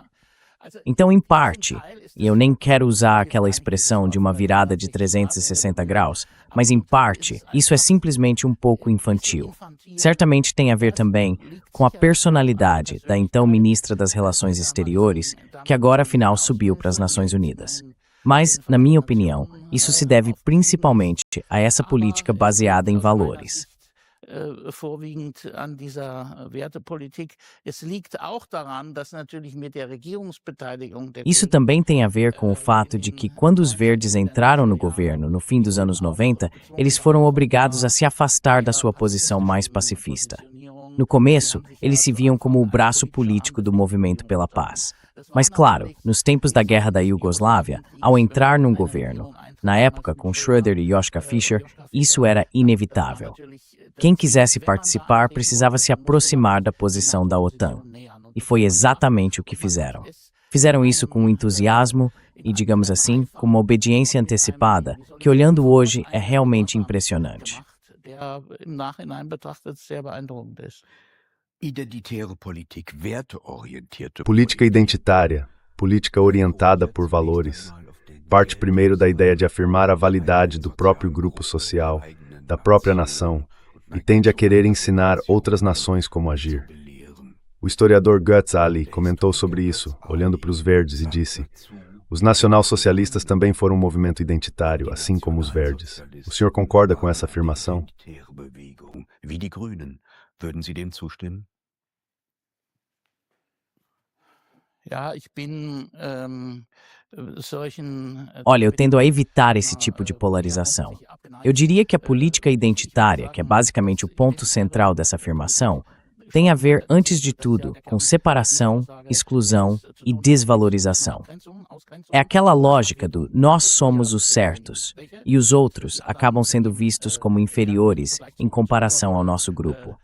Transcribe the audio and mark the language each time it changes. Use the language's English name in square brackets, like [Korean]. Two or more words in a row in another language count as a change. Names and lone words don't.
[Portuguese] Então, em parte, e eu nem quero usar aquela expressão de uma virada de 360 graus, mas em parte, isso é simplesmente um pouco infantil. Certamente tem a ver também com a personalidade da então ministra das Relações Exteriores, que agora afinal subiu para as Nações Unidas. Mas, na minha opinião, isso se deve principalmente a essa política baseada em valores. [German] Vorwiegend an dieser Wertepolitik. Es liegt auch daran, dass natürlich mit der Regierungsbeteiligung der [Portuguese] Isso também tem a ver com o fato de que, quando os verdes entraram no governo no fim dos anos 90, eles foram obrigados a se afastar da sua posição mais pacifista. No começo, eles se viam como o braço político do movimento pela paz. Mas, claro, nos tempos da guerra da Iugoslávia, ao entrar num governo, na época com Schröder e Joschka Fischer, isso era inevitável. Quem quisesse participar precisava se aproximar da posição da OTAN. E foi exatamente o que fizeram. Fizeram isso com entusiasmo e, digamos assim, com uma obediência antecipada, que olhando hoje é realmente impressionante. [German] im Nachhinein betrachtet sehr beeindruckend ist. Identitäre Politik, werteorientierte [Portuguese] Política identitária, política orientada por valores, parte primeiro da ideia de afirmar a validade do próprio grupo social, da própria nação, e tende a querer ensinar outras nações como agir. O historiador Götz Ali comentou sobre isso, olhando para os verdes, e disse: os nacionalsocialistas também foram um movimento identitário, assim como os verdes. O senhor concorda com essa afirmação? [German] Wie die Grünen. Würden Sie dem zustimmen? Ja, ich bin solchen. [Portuguese] Olha, eu tendo a evitar esse tipo de polarização. Eu diria que a política identitária, que é basicamente o ponto central dessa afirmação, tem a ver, antes de tudo, com separação, exclusão e desvalorização. É aquela lógica do nós somos os certos e os outros acabam sendo vistos como inferiores em comparação ao nosso grupo.